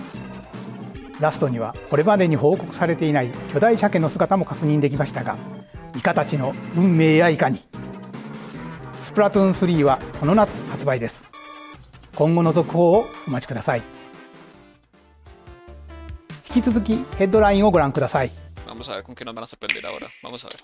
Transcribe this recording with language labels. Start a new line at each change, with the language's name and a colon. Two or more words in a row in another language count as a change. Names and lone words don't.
Japanese: ラストにはこれまでに報告されていない巨大鮭の姿も確認できましたが、イカたちの運命やいかに。スプラトゥーン3はこの夏発売です。今後の続報をお待ちください。引き続きヘッドラインをご覧ください。
Spanish: Vamos a ver con qué nos van a sorprender ahora. Vamos a ver.